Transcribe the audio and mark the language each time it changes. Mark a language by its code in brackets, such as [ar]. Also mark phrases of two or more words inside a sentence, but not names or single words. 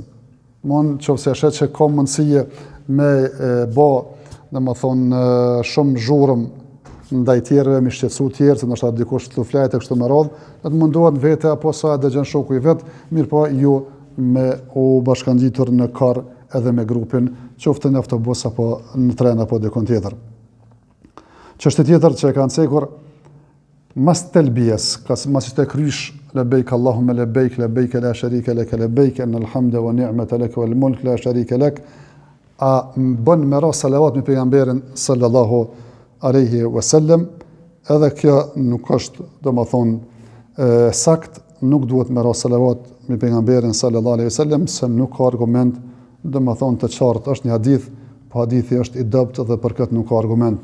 [sq] Mon nëse është që ka mundësi me bë domethënë shumë zhurmë ndaj tjerëve, mi shqetësu tjerë, se ndoshta dikush të flajt e kështu me radhë, do të mundohet vete apo sa dëgjon shoku i vet, mirë po ju me u bashkangjitur në kar edhe me grupin, qoftë në autobus apo në tren apo dikon tjetër. Çështja tjetër që e kanë cekur mas telbies, mas të krysh [ar] لبيك اللهم لبيك، لبيك لا شريك لك، لبيك إن الحمد والنعمة لك والملك لا شريك لك, [sq] a bën me ras salavat me pejgamberin [ar] صلى الله عليه وسلم, [sq] edhe kjo nuk është domethënë sakt, nuk duhet me ras salavat me pejgamberin [ar] صلى الله عليه وسلم, [sq] se nuk ka argument domethënë të qartë. Është një hadith, po hadithi është i dobët dhe për këtë nuk ka argument.